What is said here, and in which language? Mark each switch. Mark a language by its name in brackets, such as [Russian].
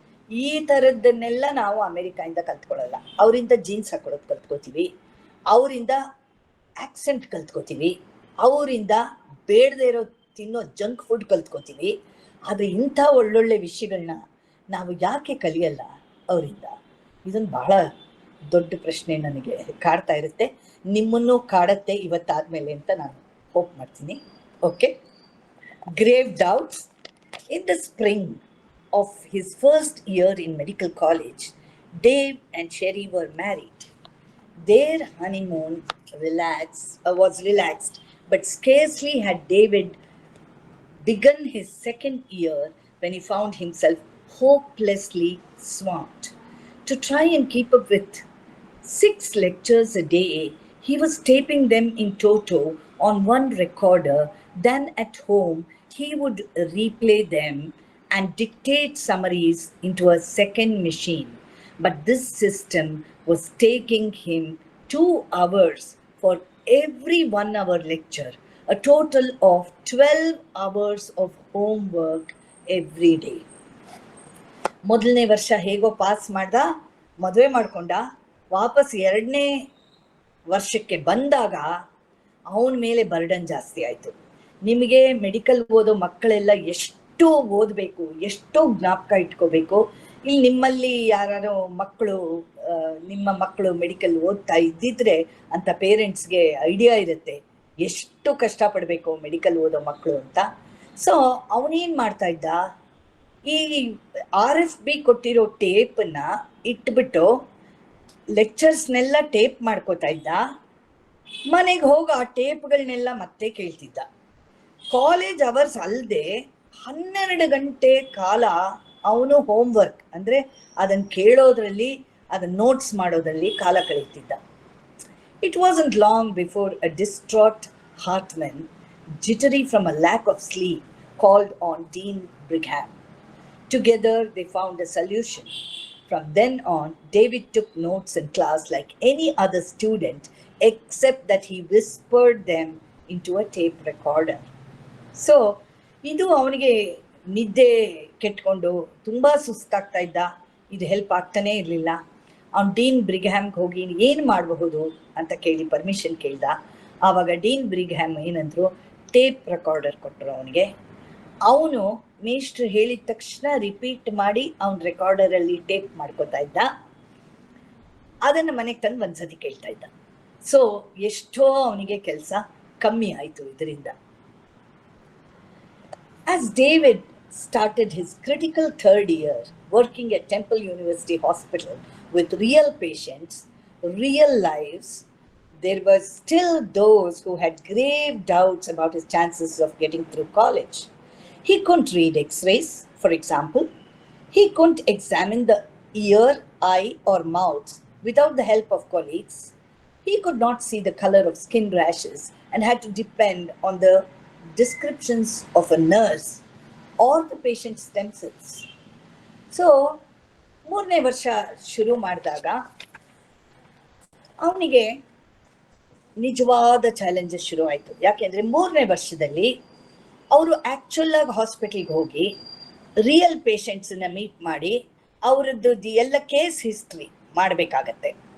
[Kannada] ಈ ಥರದ್ದನ್ನೆಲ್ಲ ನಾವು ಅಮೇರಿಕಾಯಿಂದ ಕಲ್ತ್ಕೊಳ್ಳಲ್ಲ. ಅವರಿಂದ ಜೀನ್ಸ್ ಹಾಕೊಳ್ಳೋದು ಕಲ್ತ್ಕೋತೀವಿ, ಅವರಿಂದ ಆಕ್ಸೆಂಟ್ ಕಲ್ತ್ಕೋತೀವಿ, ಅವರಿಂದ ಬೇಡದೇ ಇರೋ ತಿನ್ನೋ ಜಂಕ್ ಫುಡ್ ಕಲ್ತ್ಕೋತೀವಿ. ಆದರೆ ಇಂಥ ಒಳ್ಳೊಳ್ಳೆ ವಿಷಯಗಳನ್ನ ನಾವು ಯಾಕೆ ಕಲಿಯಲ್ಲ ಅವರಿಂದ? ಇದೊಂದು ಬಹಳ ದೊಡ್ಡ ಪ್ರಶ್ನೆ ನನಗೆ ಕಾಡ್ತಾ ಇರುತ್ತೆ, ನಿಮ್ಮನ್ನು ಕಾಡತ್ತೆ ಇವತ್ತಾದ್ಮೇಲೆ ಅಂತ ನಾನು ಹೋಪ್ ಮಾಡ್ತೀನಿ. [English] Okay. Grave doubts. In the spring of his first year in medical college, Dave and Sherry were married. Their honeymoon was relaxed, but scarcely had David begun his second year when he found himself hopelessly swamped. To try and keep up with 6 lectures a day, he was taping them in toto on one recorder. Then at home, he would replay them and dictate summaries into a second machine. But this system was taking him 2 hours for every 1 hour lecture, a total of 12 hours of homework every day. [Kannada] ಮೊದಲನೇ ವರ್ಷ ಹೇಗೋ pass ಮಾಡ್ದ, ಮದುವೆ ಮಾಡ್ಕೊಂಡ. ವಾಪಸ್ 2ನೇ ವರ್ಷಕ್ಕೆ ಬಂದಾಗ ಅವನ ಮೇಲೆ ಬರ್ಡನ್ ಜಾಸ್ತಿ ಆಯಿತು. ನಿಮಗೆ ಮೆಡಿಕಲ್ ಓದೋ ಮಕ್ಕಳೆಲ್ಲ ಎಷ್ಟು ಓದಬೇಕು, ಎಷ್ಟೋ ಜ್ಞಾಪಕ ಇಟ್ಕೋಬೇಕು. ಇಲ್ಲಿ ನಿಮ್ಮಲ್ಲಿ ಯಾರು ಮಕ್ಕಳು, ನಿಮ್ಮ ಮಕ್ಕಳು ಮೆಡಿಕಲ್ ಓದ್ತಾ ಇದ್ದಿದ್ರೆ ಅಂತ ಪೇರೆಂಟ್ಸ್ಗೆ ಐಡಿಯಾ ಇರುತ್ತೆ ಎಷ್ಟು ಕಷ್ಟಪಡಬೇಕು ಮೆಡಿಕಲ್ ಓದೋ ಮಕ್ಕಳು ಅಂತ. ಸೊ ಅವನೇನು ಮಾಡ್ತಾ ಇದ್ದ, ಈ RFB ಕೊಟ್ಟಿರೋ ಟೇಪನ್ನ ಇಟ್ಬಿಟ್ಟು ಲೆಕ್ಚರ್ಸ್ನೆಲ್ಲ ಟೇಪ್ ಮಾಡ್ಕೋತಾ ಇದ್ದ. ಮನೆಗೆ ಹೋಗಿ ಆ ಟೇಪ್ಗಳನ್ನೆಲ್ಲ ಮತ್ತೆ ಕೇಳ್ತಿದ್ದ. ಕಾಲೇಜ್ ಅವರ್ಸ್ ಅಲ್ಲದೆ 12 ಗಂಟೆ ಕಾಲ ಅವನು ಹೋಮ್ವರ್ಕ್ ಅಂದರೆ ಅದನ್ನು ಕೇಳೋದ್ರಲ್ಲಿ, ಅದನ್ನು ನೋಟ್ಸ್ ಮಾಡೋದ್ರಲ್ಲಿ ಕಾಲ ಕಳೀತಿದ್ದ. [English] It wasn't long before a distraught Hartman, jittery from a lack of sleep, called on Dean Brigham. Together they found a solution. From then on, David took notes in class like any other student, except that he whispered them into a tape recorder. [Kannada] So, ಇದು ಅವನಿಗೆ ನಿದ್ದೆ ಕೆಟ್ಕೊಂಡು ತುಂಬ ಸುಸ್ತಾಗ್ತಾ ಇದ್ದ. ಇದು help ಆಗ್ತಾನೇ ಇರಲಿಲ್ಲ. ಅವ್ನು dean ಬ್ರಿಗ್ಹ್ಯಾಮ್ಗೆ ಹೋಗಿ ಏನು ಮಾಡಬಹುದು ಅಂತ ಕೇಳಿ ಪರ್ಮಿಷನ್ ಕೇಳ್ದ. ಆವಾಗ ಡೀನ್ ಬ್ರಿಗ್ಹ್ಯಾಮ್ ಏನಂದ್ರು, ಟೇಪ್ ರೆಕಾರ್ಡರ್ ಕೊಟ್ಟರು ಅವನಿಗೆ. ಅವನು ಮೇಷ್ಟ್ರು ಹೇಳಿದ ತಕ್ಷಣ ರಿಪೀಟ್ ಮಾಡಿ ಅವನ ರೆಕಾರ್ಡರಲ್ಲಿ ಟೇಪ್ ಮಾಡ್ಕೋತಾ ಇದ್ದ. ಅದನ್ನು ಮನೆಗೆ ತಂದು ಒಂದ್ಸತಿ ಕೇಳ್ತಾ ಇದ್ದ. ಸೊ ಎಷ್ಟೋ ಅವನಿಗೆ ಕೆಲಸ ಕಮ್ಮಿ ಆಯಿತು ಇದರಿಂದ. [English] As David started his critical 3rd year working at Temple University Hospital with real patients, real lives, there were still those who had grave doubts about his chances of getting through college. He couldn't read X-rays, for example. He couldn't examine the ear, eye, or mouth without the help of colleagues. He could not see the color of skin rashes and had to depend on the descriptions of a nurse or the patient's themselves. [Kannada] So 3ನೇ ವರ್ಷ ಶುರು ಮಾಡಿದಾಗ ಅವನಿಗೆ ನಿಜವಾದ challenges ಶುರು ಆಯಿತು. ಯಾಕೆಂದರೆ 3ನೇ ವರ್ಷದಲ್ಲಿ ಅವರು ಆ್ಯಕ್ಚುಲ್ ಆಗಿ ಹಾಸ್ಪಿಟ್ಲಿಗೆ ಹೋಗಿ ರಿಯಲ್ ಪೇಷಂಟ್ಸನ್ನ ಮೀಟ್ ಮಾಡಿ ಅವರದ್ದು ಎಲ್ಲ ಕೇಸ್ ಹಿಸ್ಟ್ರಿ ಮಾಡಬೇಕಾಗತ್ತೆ.